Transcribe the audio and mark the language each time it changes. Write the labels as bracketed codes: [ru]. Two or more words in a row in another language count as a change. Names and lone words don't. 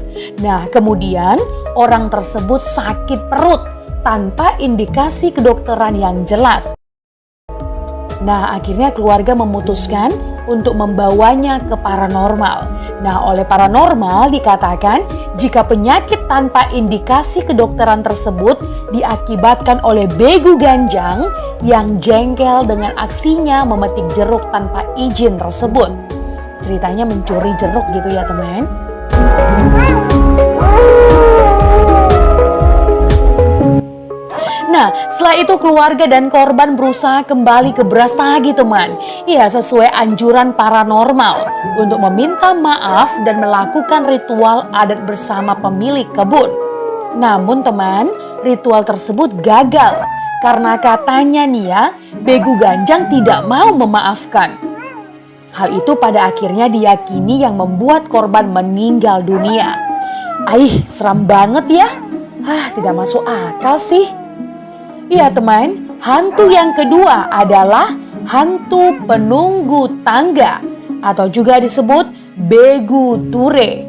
[id] Nah, kemudian orang tersebut sakit perut tanpa indikasi kedokteran yang jelas. Nah, akhirnya keluarga memutuskan untuk membawanya ke paranormal. Nah, oleh paranormal dikatakan jika penyakit tanpa indikasi kedokteran tersebut diakibatkan oleh begu ganjang yang jengkel dengan aksinya memetik jeruk tanpa izin tersebut. Ceritanya mencuri jeruk gitu ya teman. Nah, setelah itu keluarga dan korban berusaha kembali ke Brastagi teman. Ya, sesuai anjuran paranormal untuk meminta maaf dan melakukan ritual adat bersama pemilik kebun. Namun teman, ritual tersebut gagal karena katanya nih ya, begu ganjang tidak mau memaafkan. Hal itu pada akhirnya diyakini yang membuat korban meninggal dunia. Seram banget ya. Tidak masuk akal sih. Iya teman, hantu yang kedua adalah hantu penunggu tangga atau juga disebut begu ture.